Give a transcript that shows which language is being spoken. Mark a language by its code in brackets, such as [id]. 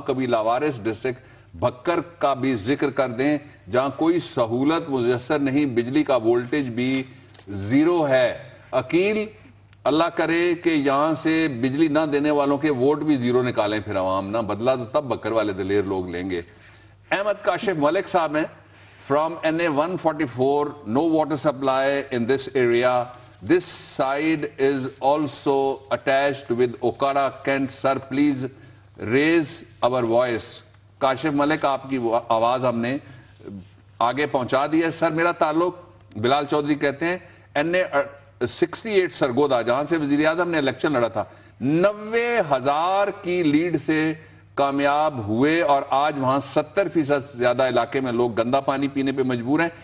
[ur] کبھی لاوارث ڈسٹرکٹ بھکر کا بھی ذکر کر دیں جہاں کوئی سہولت میسر نہیں، بجلی کا وولٹیج بھی 0 ہے. عقیل، اللہ کرے کہ یہاں سے بجلی نہ دینے والوں کے ووٹ بھی 0 نکالیں، پھر عوام نہ بدلا تو تب بھکر والے دلیر لوگ لیں گے. [en] احمد کاشف ملک صاحب ہیں، from NA 144, no water supply in this area. This side is also attached with Okara Kent. Sir, please raise our voice. [ur] Kashif ملک، آپ کی آواز ہم نے آگے پہنچا دی ہے. سر میرا تعلق، بلال چودھری کہتے ہیں NA 68 سرگودا جہاں سے وزیر اعظم نے الیکشن لڑا تھا 90,000 کی لیڈ سے کامیاب ہوئے، اور آج وہاں 70% زیادہ علاقے میں لوگ گندا پانی پینے پہ مجبور ہیں.